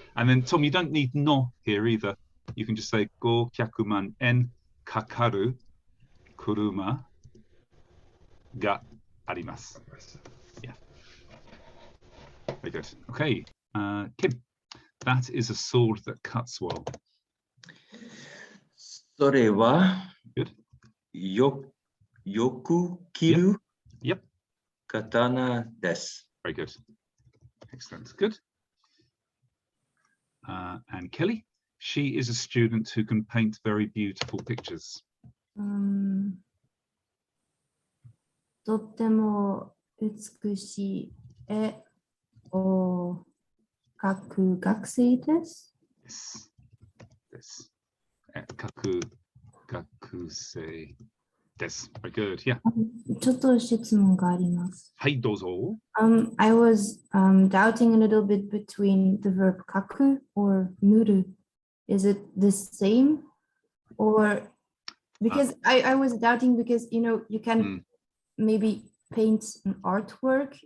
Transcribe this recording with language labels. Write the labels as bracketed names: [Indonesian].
[English] And then Tom, you don't need no here either. You can just say [Japanese] 500万円かかる車があります. [English] Yeah. Very good. Okay. Kim, that is a sword that cuts well. [Japanese] それは [English] Good. [Japanese] よく切る [English] Yep. [Japanese] 刀です。 [English] Very good. Excellent. Good. And Kelly, she is a student who can paint very beautiful pictures. [Japanese] とっても美しい絵を描く学生です。 [English] Yes. This. [Japanese] 描く学生です. [English] Very good. Yeah. [Japanese] ちょっと質問があります。はい、どうぞ。 [English] I was doubting a little bit between the verb kaku or nuru. Is it the same? Or because I was doubting because you can maybe paint an artwork.